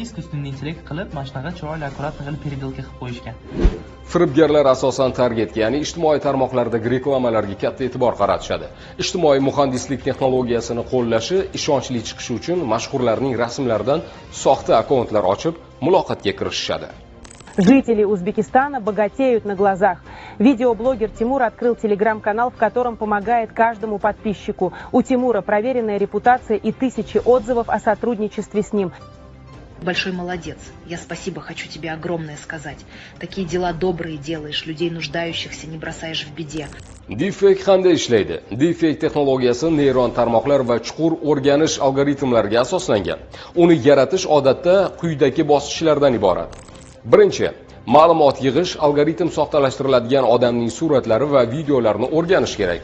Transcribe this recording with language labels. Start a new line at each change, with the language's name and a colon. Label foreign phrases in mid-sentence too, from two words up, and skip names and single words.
Russian: Искусственный intellekt
Uzbek: qilib, mana shunaqa chiroyli, akkuratni qilib переделка qilib qo'yishgan. Firibgarlar asosan targetga, ya'ni ijtimoiy tarmoqlardagi reklamalarga katta e'tibor qaratishadi. Ijtimoiy muhandislik texnologiyasini qo'llashi, ishonchli chiqishi uchun mashhurlarning rasmlaridan soxta akkauntlar ochib, muloqotga kirishishadi.
Russian: Жители Узбекистана богатеют на глазах. Видеоблогер Тимур открыл телеграм-канал, в котором помогает каждому подписчику. У Тимура проверенная репутация и тысячи отзывов о сотрудничестве с ним. Большой молодец. Я спасибо хочу тебе огромное сказать. Такие дела добрые делаешь, людей нуждающихся не бросаешь в беде.
Uzbek: Deepfake qanday ishlaydi? Deepfake texnologiyasi neyron tarmoqlar va chuqur o'rganish algoritmlariga asoslangan. Uni yaratish odatda quyidagi bosqichlardan iborat. Birinchi, ma'lumot yig'ish, algoritm soxtalashtiriladigan odamning suratlari va videolarini o'rganish kerak.